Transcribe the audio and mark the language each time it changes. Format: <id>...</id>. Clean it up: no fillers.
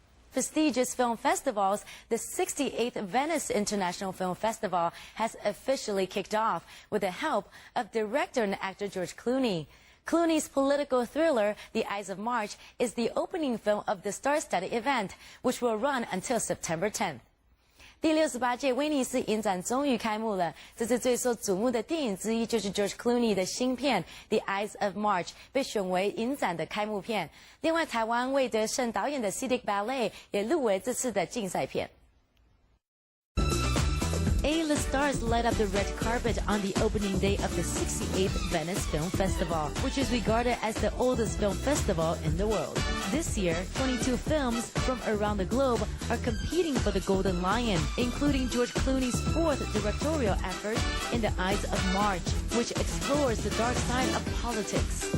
<en>Prestigious film festivals, the 68th Venice International Film Festival has officially kicked off with the help of director and actor George Clooney. Clooney's political thriller, The Ides of March, is the opening film of the star-studded event, which will run until September 10th.</en> <zh>第68届威尼斯影展终于开幕了，这次最受瞩目的电影之一就是 George Clooney 的新片《The Ides of March》被选为影展的开幕片。另外，台湾魏德胜导演的《Civic Ballet》也入围这次的竞赛片。</zh> <en>A-list stars light up the red carpet on the opening day of the 68th Venice Film Festival, which is regarded as the oldest film festival in the world. This year, 22 films from around the globe are competing for the Golden Lion, including George Clooney's fourth directorial effort, In the Ides of March, which explores the dark side of politics.</en>